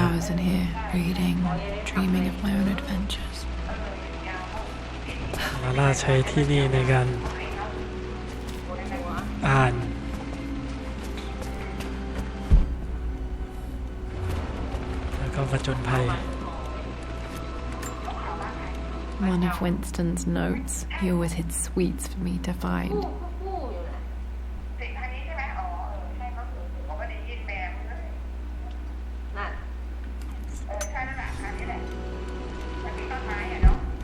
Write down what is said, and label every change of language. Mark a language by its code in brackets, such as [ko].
[en] hours in here, reading, dreaming of my own adventures. [th] ลาล่าใช้ที่นี่ในการอ่านแล้วก็ผจญภัย [en] One of Winston's notes, he always hid sweets for me to find. [th] สิ่งอันนี้ใช่ไหมอ๋อใช่ก็คือผมก็ได้ยินแมวเลยนั่นใช่นั่นแหละอันนี้แหละมันมีต้นไม้อะเนาะ